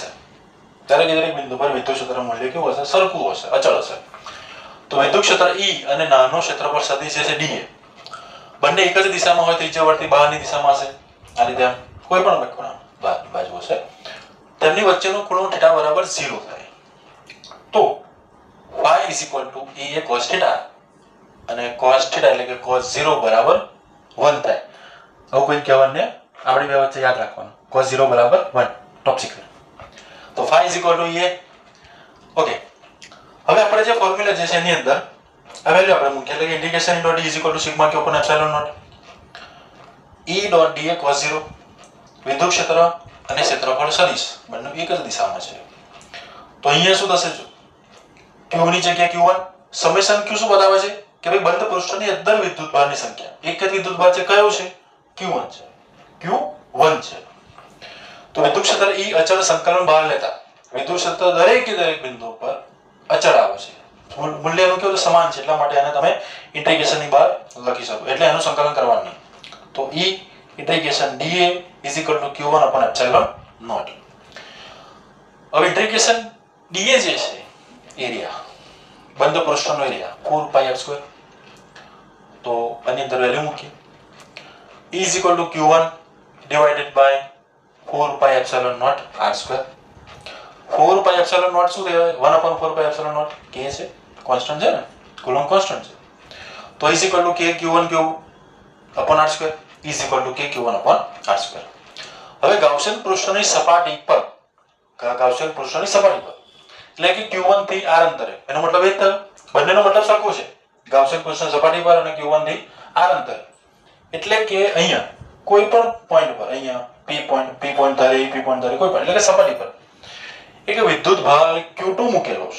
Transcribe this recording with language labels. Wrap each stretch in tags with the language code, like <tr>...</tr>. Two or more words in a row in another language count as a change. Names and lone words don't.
<gu>દરેક બિંદુ પર વિદ્યુત ક્ષેત્ર મૂલ્ય કેવું હશે? સરખું હશે, અચળ હશે. તો વિદ્યુત ક્ષેત્ર E અને નાનો ક્ષેત્રફળ સદિશ છે dA બંને એક જ દિશામાં હોય, ત્રિજ્યાવર્તી બહારની દિશામાં હશે. આ રીતે કોઈ પણ બહારની બાજુ હશે, તેમની વચ્ચેનો ખૂણો θ બરાબર 0 થાય. તો</gu> <en>phi is equal to E cos θ</en> <gu>અને cos θ એટલે કે cos 0 બરાબર 1 થાય. આવું કોઈ કહેવાને આપણી બે વચ્ચે યાદ રાખવાનું, cos 0 બરાબર 1,</gu> <en>top secret. તો phi is equal to E.</en> <gu>ઓકે, હવે આપણે જે ફોર્મ્યુલા જે છે એની અંદર આ વેલ્યુ આપણે મૂકીએ, એટલે કે</gu> <en>integration dot E is equal to sigma Q upon epsilon naught. E dot dA cos 0</en> <gu>વિદ્યુત ક્ષેત્ર અને ક્ષેત્રફળ સદિશ બંને એક જ દિશામાં છે. તો અહીંયા શું થશે? જો Q ની જગ્યાએ Q1, સમેશન Q શું બતાવે છે કે ભાઈ બંધ પૃષ્ઠની અંદર વિદ્યુતભારની સંખ્યા એક જ વિદ્યુતભાર છે, કયો છે? Q1 છે, Q1 છે. તો વિદ્યુત ક્ષેત્ર E અચળ સંકલન બહાર લેતા વિદ્યુત ક્ષેત્ર દરેક બિંદુ પર અચળ આવે છે. મૂલ્યનું કેવું સમાન છે, એટલા માટે આને તમે ઇન્ટિગ્રેશન ની બહાર લખી શકો, એટલે એનું સંકલન કરવાનું નહીં.</gu> <en>તો E ઇન્ટિગ્રેશન dA is equal to Q1 upon epsilon naught.</en> <gu>હવે ઇન્ટિગ્રેશન dA જે છે એરિયા, બંધ પૃષ્ઠનો એરિયા 4 pi r સ્ક્વેર. તો આની અંદર વેલ્યુ મૂકીએ.</gu> <en>E is equal to Q1 divided by 4 pi epsilon naught r square. 4 pi epsilon naught</en> <gu>શું કહેવાય?</gu> <en>1 upon 4 pi epsilon naught k</en> <gu>છે, કોન્સ્ટન્ટ છે ને,</gu> <en>Coulomb constant</en> <gu>છે.</gu> <en>તો is equal to k Q1 Q upon r square is equal to k Q1 upon r square.</en> <gu>હવે ગાઉસિયન પૃષ્ઠની સપાટી પર એટલે કે Q1 થી r અંતરે, એનો મતલબ એ થયો બંનેનો મતલબ સરખો છે. ગાઉસિયન પૃષ્ઠની સપાટી પર અને Q1 થી r અંતરે, એટલે કે અહીંયા કોઈ પણ પોઈન્ટ પર, અહીંયા P પોઈન્ટ ધરે કોઈ પણ, એટલે કે સપાટી પર એક વિદ્યુત ભાર Q2 મૂકેલો છે.</gu>